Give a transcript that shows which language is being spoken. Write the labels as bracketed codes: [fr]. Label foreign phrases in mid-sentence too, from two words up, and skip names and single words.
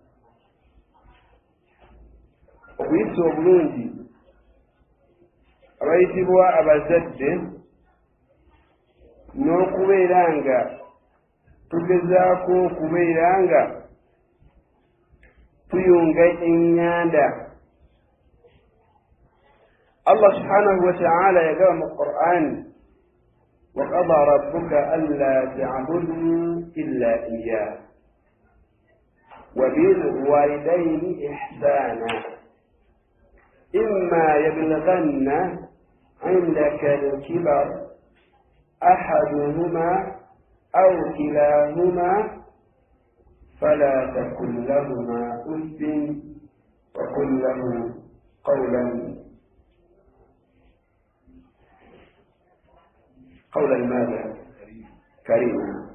[lg] Okuyisa obulungi abayitibwa abazadde n'okubeera nga tugezaako okubeera nga tuyunga eŋŋanda. [ar] Allah سبحانه وتعالى [lg] yagamba mu Qur'an, [ar] وقضى ربك ألا تعبدوا إلا إياه وبالوالدين إحسانا إما يبلغن عندك الكبر أحدهما أو كلاهما فلا تقل لهما أف وقل له قولا ماذا كريما.